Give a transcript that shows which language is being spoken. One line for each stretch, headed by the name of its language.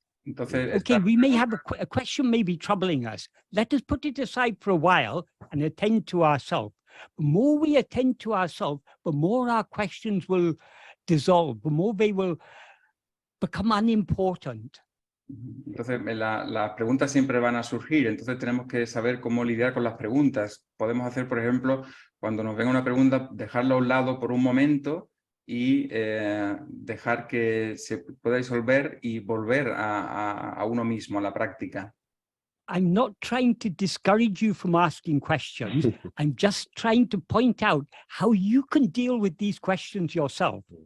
Spanish: Entonces,
English: okay, we may have a question may be troubling us. Let us put it aside for a while and attend to ourselves. The more we attend to ourselves, the more our questions will dissolve, the more they will become unimportant.
Spanish: Entonces, las preguntas siempre van a surgir, entonces tenemos que saber cómo lidiar con las preguntas. Podemos hacer, por ejemplo, cuando nos venga una pregunta, dejarla a un lado por un momento y dejar que se pueda disolver y volver a uno mismo, a la práctica.
English: I'm not trying to discourage you from asking questions. I'm just trying to point out how you can deal with these questions yourself.